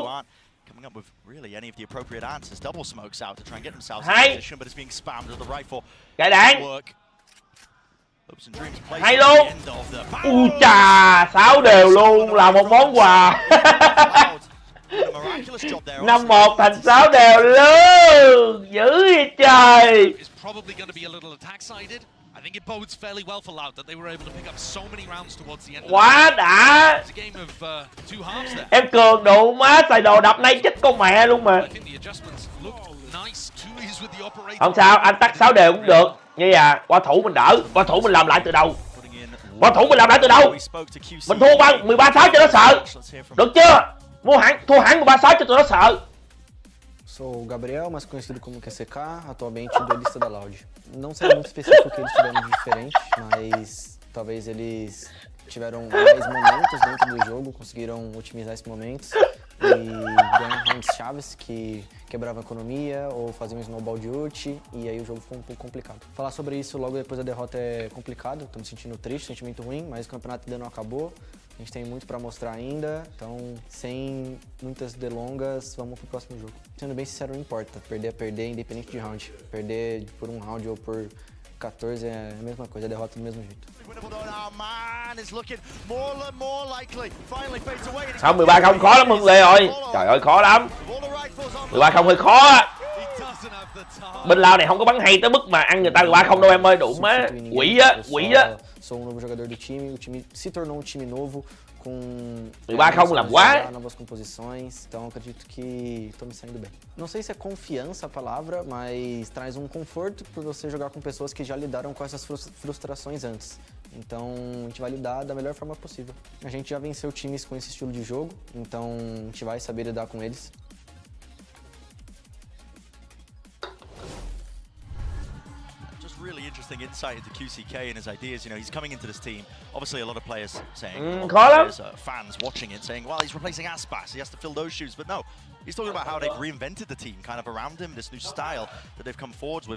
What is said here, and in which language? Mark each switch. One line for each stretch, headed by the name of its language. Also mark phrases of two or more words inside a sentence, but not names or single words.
English: Coming up with really any of the appropriate answers. Double smokes out to try and get themselves in position, but it's being spammed to the right for
Vietnamese: cái đạn. Hay luôn. Chà, 6 đều luôn là một món quà. 5-1 thành 6 đều luôn. Dữ vậy trời.
English: I think it bodes fairly well for Loud that they were able to pick up so many rounds towards the end.
Vietnamese: Quá đã.
English: It's a game of two halves there.
Vietnamese: Em Cường đủ má xài đồ đập nay chết con mẹ luôn mà.
English: I think the adjustments looked nice. Too easy with the operator.
Vietnamese: Không sao, anh tắt 6 đều cũng được. Như vậy, qua thủ mình đỡ, qua thủ mình làm lại từ đầu. Qua thủ mình làm lại từ đầu. Mình thua bằng 13-6 cho nó sợ. Được chưa? Thua hẳn 13-6 cho tụi nó sợ.
Portuguese: Sou o Gabriel, mais conhecido como QCK, atualmente duelista da Loud. Não sei muito específico o que eles tiveram de diferente, mas talvez eles tiveram mais momentos dentro do jogo, conseguiram otimizar esses momentos e ganhar rounds chaves que quebravam a economia ou faziam um snowball de ult e aí o jogo ficou um pouco complicado. Falar sobre isso logo depois da derrota é complicado, tô me sentindo triste, sentimento ruim, mas o campeonato ainda não acabou. A gente tem muito para mostrar ainda, então sem muitas delongas, vamos pro próximo jogo. Sendo bem sincero, não importa, perder é perder, independente de round. Perder por um round ou por 14 é a mesma coisa, a derrota do mesmo jeito.
Vietnamese: Không, 13-0 khó lắm Hưng Lê ơi. Trời ơi khó lắm. 13-0 hơi khó á. Bên Lao này không có bắn hay tới mức mà ăn người ta 13-0 đâu em ơi, đủ má. Quỷ á, quỷ á.
Portuguese: Sou um novo jogador do time, o time se tornou um time novo com
Vietnamese: 13-0 làm quá.
Portuguese: Novas composições, então acredito que tô me saindo bem. Não sei se é confiança a palavra, mas traz um conforto por você jogar com pessoas que já lidaram com essas frustrações antes. Então a gente vai lidar da melhor forma possível. A gente já venceu times com esse estilo de jogo, então a gente vai saber lidar com eles.
English: Really interesting insight into QCK and his ideas. You know, he's coming into this team. Obviously, a lot of players saying, fans watching it saying, well, he's replacing Aspas. He has to fill those shoes. But no, he's talking about how they've reinvented the team kind of around him, this new style that they've come forwards with.